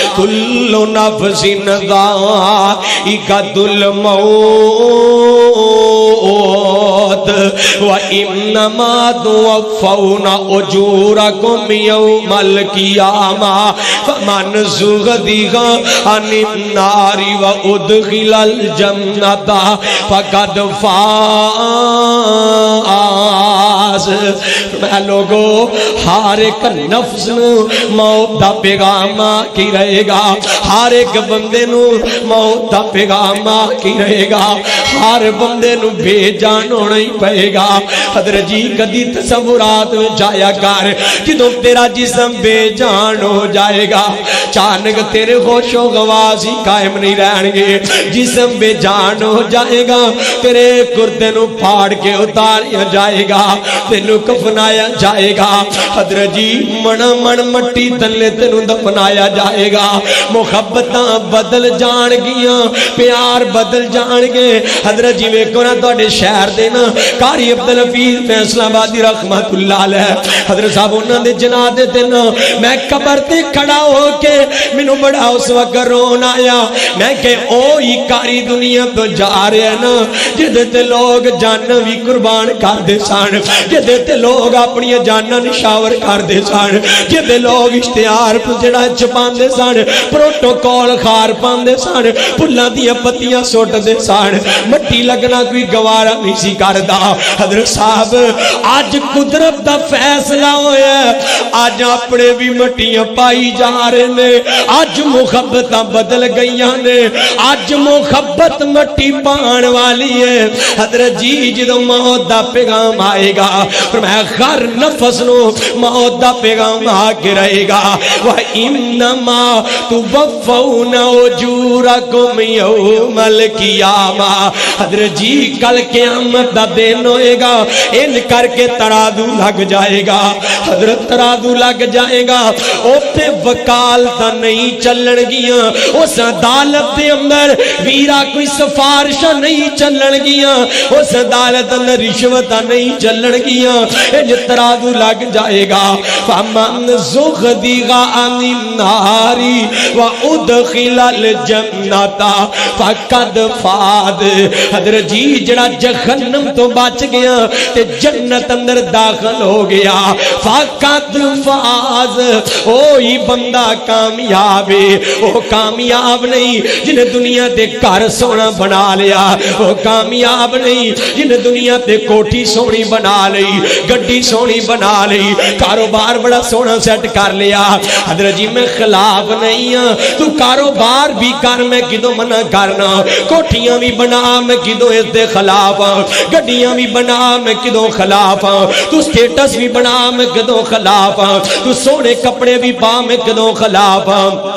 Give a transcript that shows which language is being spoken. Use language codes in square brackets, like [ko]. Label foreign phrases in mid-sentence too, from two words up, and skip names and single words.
[ar] کل نفس ذائقۃ الموت وانما توفون اجورکم یوم القیامہ فمن زحزح عن النار وادخل الجنۃ فقد فاز۔ [pa] میں لوگو ہر ایک نفس نو موت دا پیغام کی رہے گا، ہر ایک بندے نو موت دا پیغام کی رہے گا، ہر بندے نو بے جان ہونا ہی پائے گا۔ حضرت جی کدی تصورات میں جایا کر جدوں تیرا جسم بے جان ہو جائے گا، چانک تیرے ہوش و حواس ہی قائم نہیں رہن گے، جسم بے جان ہو جائے گا، تیرے کردے نو پھاڑ کے اتاریا جائے گا، تینو کفنایا جائے گا۔ حضرت جی من من مٹی تلے تینو دفنایا جائے گا، محبتاں بدل جان گیاں، پیار بدل جان گے۔ حضرت جی ویکھو نا تواڈے شہر دے نا قاری عبدالحفیظ فیصلہ آبادی [ar] رحمت اللہ علیہ [pa] حضرت صاحب انہاں دے جنازے تے نا میں قبر تے کھڑا ہو کے مینوں بڑا اس وقت رون آیا، میں کہ او ہی قاری دنیا تو جا رہے ہیں نا جدے تے لوگ جاناں بھی قربان کر دے سن، جدے تے لوگ اپنی جاناں نشاور کر دے سن، جدے لوگ اشتہار جڑا چھپاندے سن، پروٹوکول خار پاندے سن، پھلاں دیاں پتیاں سٹ دے سن، مٹی لگنا کوئی گوارا نہیں سی کردا۔ حضرت صاحب آج قدرت دا فیصلہ ہویا ہے، آج اپنے بھی مٹیاں پائی جا رہے نے، آج محبتاں بدل گئیاں نے، آج محبت مٹی پان والی ہے۔ حضرت جی جدوں موت دا پیغام آئے گا فرمایا ہر نفس نو موت دا پیغام آ کے رہے گا، [ar] وَإِنَّمَا تُوَفَّوْنَ أُجُورَكُمْ يَوْمَ الْقِيَامَةِ۔ [pa] حضرت جی کل قیامت دا دن ہوئے گا، ان کر کے ترازو لگ جائے گا، حضرت ترازو لگ جائے گا، اوتے وکالتاں نہیں چلن گیاں، اس عدالت دے اندر ویرا کوئی سفارشاں نہیں چلن گیاں، اس عدالت اندر رشوتاں نہیں چلن گیاں، ان ترازو لگ جائے گا۔ [ar] فَمَنْ زُحْزِحَ عَنِ النَّارِ وَأُدْخِلَ الْجَنَّةَ فَقَدْ فَازَ۔ [pa] حضرت جی جڑا جہنم تو بچ گیا تے جنت اندر داخل ہو گیا، [ar] فقط فاز، [pa] اوہی بندہ کامیاب ہے۔ وہ کامیاب نہیں جنہیں دنیا تے گھر سونا بنا لیا، وہ کامیاب نہیں جنہیں دنیا تے کوٹھی سونی بنا لئی، گڈی سونی بنا لئی، کاروبار بڑا سونا سیٹ کر لیا۔ حضرت جی میں خلاف نہیں ہاں، تو کاروبار بھی کر میں کدوں منع کرنا، کوٹھیاں بھی بنا میں کدوں اس دے خلاف ہاں، گڈیاں بھی بنا میں کدوں خلاف ہاں، تو سٹیٹس بھی بنا میں کدوں خلاف ہاں، تو سونے کپڑے بھی پا میں کدوں خلاف ہاں۔